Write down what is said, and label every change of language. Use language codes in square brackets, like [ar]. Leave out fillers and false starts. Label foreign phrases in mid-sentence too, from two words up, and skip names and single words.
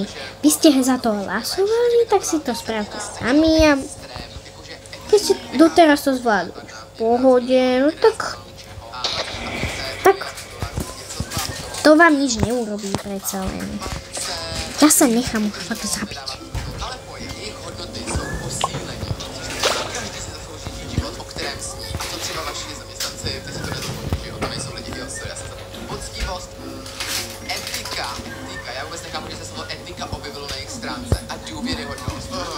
[sk] Vy ste za to hlasovali, tak si to spravte sami a keď ste doteraz to zvládli v pohode, no tak to vám nič neurobí predsa len. Ja sa nechám fakt zabiť. [cs] Já vůbec nechápu, že se slovo etika objevilo na jejich stránce. A důvěryhodnost.